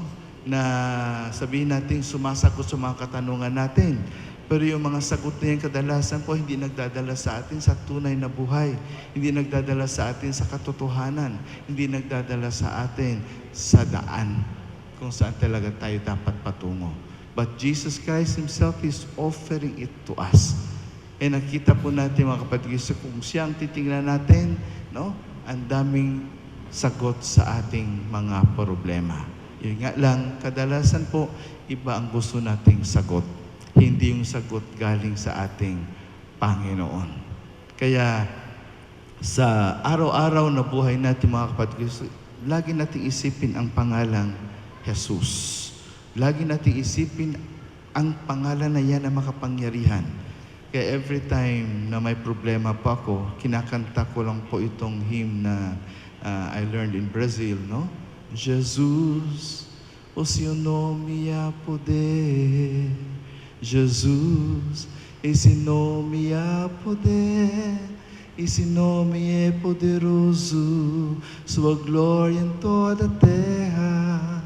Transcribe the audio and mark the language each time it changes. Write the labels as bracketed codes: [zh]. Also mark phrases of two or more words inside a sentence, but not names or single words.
[tl] Na sabihin natin sumasagot sa mga katanungan natin. Pero yung mga sagot na yan kadalasan po hindi nagdadala sa atin sa tunay na buhay. Hindi nagdadala sa atin sa katotohanan. Hindi nagdadala sa atin sa daan kung saan talaga tayo dapat patungo. [en] But Jesus Christ Himself is offering it to us. [tl] E nakita po natin mga kapatid, kung siya ang titingnan natin, no? Ang daming sagot sa ating mga problema. Yun nga lang, kadalasan po, iba ang gusto nating sagot. Hindi yung sagot galing sa ating Panginoon. Kaya sa araw-araw na buhay natin mga kapatid, lagi nating isipin ang pangalang Jesus. Lagi nating isipin ang pangalan na yan na makapangyarihan. Kaya [en] every time [tl] na may problema pa ako, kinakanta ko lang po itong hymn na [en] I learned in Brazil, [tl] no? [pt] Jesus, o seu nome há poder. Jesus, esse nome há poder. Esse nome é poderoso, sua glória em toda a terra.